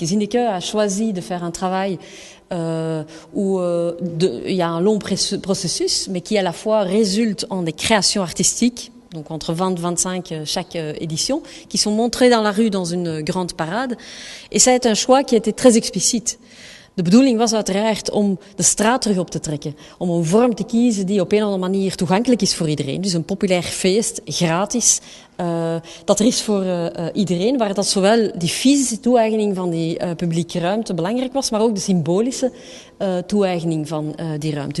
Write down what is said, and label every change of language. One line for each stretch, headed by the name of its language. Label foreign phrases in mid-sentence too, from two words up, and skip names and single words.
French: Zinneke a choisi de faire un travail où il y a un long processus, mais qui à la fois résulte en des créations artistiques, donc entre 20 et 25 chaque édition, qui sont montrées dans la rue dans une grande parade. Et ça a été un choix qui a été très explicite.
Dutch: De bedoeling was uiteraard om de straat terug op te trekken. Om een vorm te kiezen die op een of andere manier toegankelijk is voor iedereen. Dus een populair feest, gratis, dat er is voor iedereen, waar dat zowel die fysische toe-eigening van die publieke ruimte belangrijk was, maar ook de symbolische toe-eigening van die ruimte.